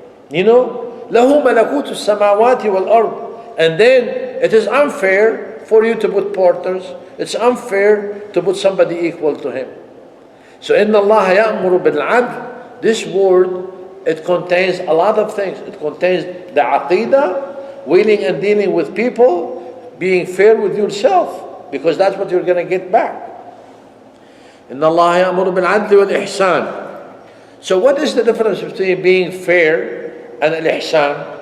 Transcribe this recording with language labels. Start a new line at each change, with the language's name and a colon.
Arabic: له ملكوت السماوات والأرض.
English: And then it is unfair for you to put partners. It's unfair to put somebody equal to him.
Arabic: So إن الله يأمر بالعدل.
English: This word, it contains a lot of things. It contains the aqidah, wheeling and dealing with people, being fair with yourself, because that's what you're going to get back.
Arabic: إن الله يأمر بالعدل والإحسان.
English: So what is the difference between being fair and al-ihsan?